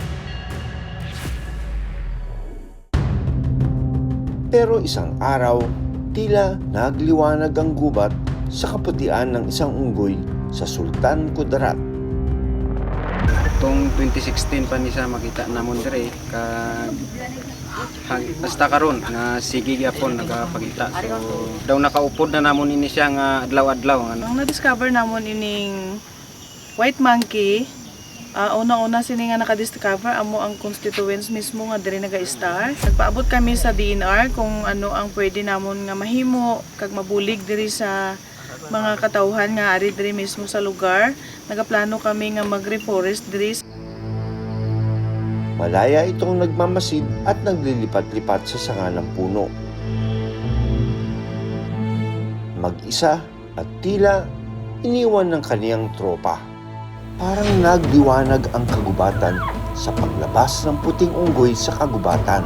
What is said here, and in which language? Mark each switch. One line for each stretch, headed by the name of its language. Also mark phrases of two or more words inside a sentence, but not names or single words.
Filipino: Pero isang araw, tila nagliwanag ang gubat sa kaputian ng isang unggoy sa Sultan Kudarat.
Hiligaynon: Itong 2016 pa niya makita namon dire basta karon nga sige gyapon nagapakita. So daw nakaupod na namon ini siya nga adlaw-adlaw. Ang na-discover namon ining
English: white monkey,
Hiligaynon: una-una sini nga naka-discover amo ang constituents mismo nga diri naga-star. Nagpaabot kami sa DNR kung ano ang pwede namon nga mahimo kag mabulig diri sa mga katawhan nga ari diri mismo sa lugar. Nagaplano kami nga mag-reforest diri.
Filipino: Malaya itong nagmamasid at naglilipat-lipat sa sanga ng puno. Mag-isa at tila iniwan ng kaniyang tropa. Parang nagdiwanag ang kagubatan sa paglabas ng puting unggoy sa kagubatan.